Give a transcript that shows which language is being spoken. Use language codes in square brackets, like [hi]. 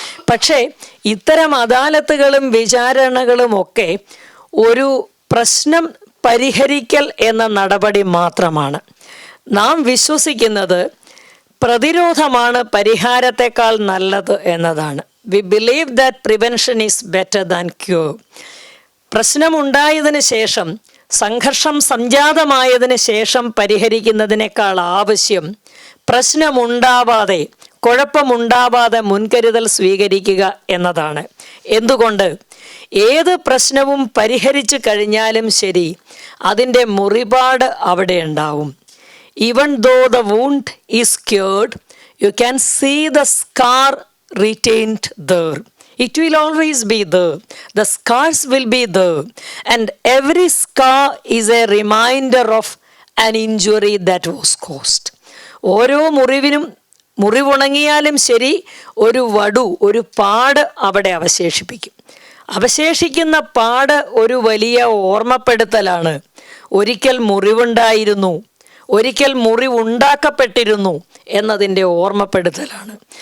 [ml] പക്ഷേ ഇത്തരം അദാലത്തുകളും വിചാരണകളും ഒക്കെ ഒരു പ്രശ്നം പരിഹരിക്കൽ എന്ന നടപടി മാത്രമാണ്. നാം വിശ്വസിക്കുന്നത് പ്രതിരോധമാണ് പരിഹാരത്തെക്കാൾ നല്ലത് എന്നതാണ്. [en] We believe that prevention is better than cure. [ml] പ്രശ്നമുണ്ടായതിന് ശേഷം, സംഘർഷം സംജാതമായതിന് ശേഷം പരിഹരിക്കുന്നതിനേക്കാൾ ആവശ്യം പ്രശ്നമുണ്ടാവാതെ, കുഴപ്പമുണ്ടാവാതെ മുൻകരുതൽ സ്വീകരിക്കുക എന്നതാണ്. എന്തുകൊണ്ട്? ഏത് പ്രശ്നവും പരിഹരിച്ചു കഴിഞ്ഞാലും ശരി, അതിൻ്റെ മുറിപാട് അവിടെ ഉണ്ടാവും. [en] Even though the wound is cured, you can see the scar retained there. It will always be there. The scars will be there. And every scar is a reminder of an injury that was caused. [ml] ഓരോ മുറിവിനും, മുറിവുണങ്ങിയാലും ശരി, ഒരു വടു, ഒരു പാട് അവിടെ അവശേഷിപ്പിക്കും. അവശേഷിക്കുന്ന പാട് ഒരു വലിയ ഓർമ്മപ്പെടുത്തലാണ്. ഒരിക്കൽ മുറിവുണ്ടായിരുന്നു, ഒരിക്കൽ മുറിവുണ്ടാക്കപ്പെട്ടിരുന്നു എന്നതിൻ്റെ ഓർമ്മപ്പെടുത്തലാണ്.